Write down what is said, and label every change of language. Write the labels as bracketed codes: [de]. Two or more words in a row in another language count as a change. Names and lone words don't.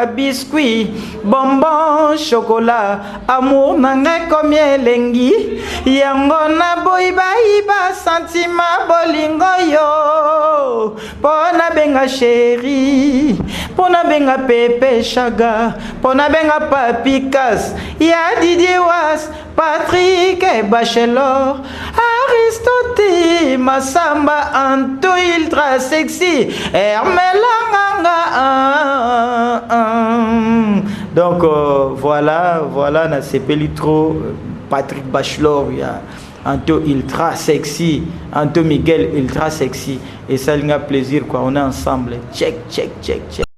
[fr] biscuit bonbon chocolat amour [ln] nanga komi elengi yango na boyiba sentiment bolingo yo pona benga chéri pona benga pepe chaga pona benga papikas ya Didier Was Patrick Bachelor Aristote Masamba Anto ultra sexy Hermelanga [fr] donc voilà [ln] na sepeli [fr] trop Patrick Bachelor il y a Anto ultra sexy Anto Miguel ultra sexy et ça il y a plaisir quoi on est ensemble check